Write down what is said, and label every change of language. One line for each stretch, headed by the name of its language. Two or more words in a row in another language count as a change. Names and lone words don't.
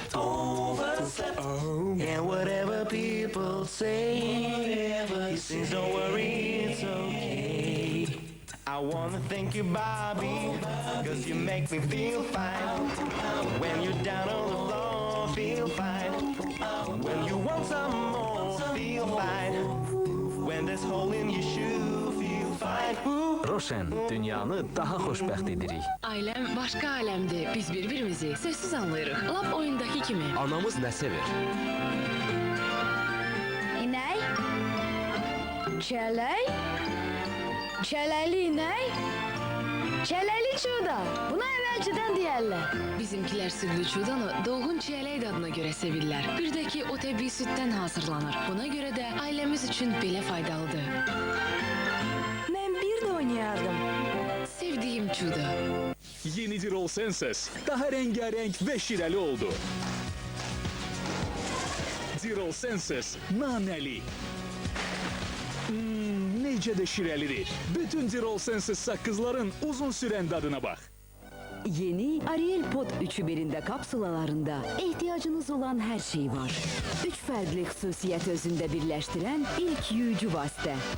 English: And whatever people say, he says, don't worry, it's okay. I wanna thank you, Bobby, cause you make me feel fine. When you're down on the floor, feel fine. When you want some more, feel fine. When there's hole in your shoe, feel fine.
Azerbaijani: Roşen, dünyanı daha xoşbəxt edirik. Ailəm başqa aləmdir. Biz bir-birimizi sözsüz anlayırıq. Lap oyundakı kimi. Anamız nə sevir? İnək? Çələk? Çələkli inək? Çələkli çuda. Buna əvvəlcədən deyərlər. Bizimkilər südlü çudanı dolğun çiyələk dadına görə sevirlər. Bir də ki, o təbii süddən hazırlanır. Buna görə də ailəmiz üçün belə faydalıdır. Mən bir də oynayardım. Sevdiyim çuda.
Turkish: Yeni Dirol Senses daha rengarenk ve şireli oldu. Dirol Senses naneli.
Azerbaijani: Necə də şirəlidir. Bütün Dirol Senses saqqızların uzun sürən dadına bax. Yeni Ariel Pod 3'ü birində kapsulalarında ehtiyacınız olan hər şey var. 3 fərqli xüsusiyyət özündə birləşdirən ilk yuyucu vasitə.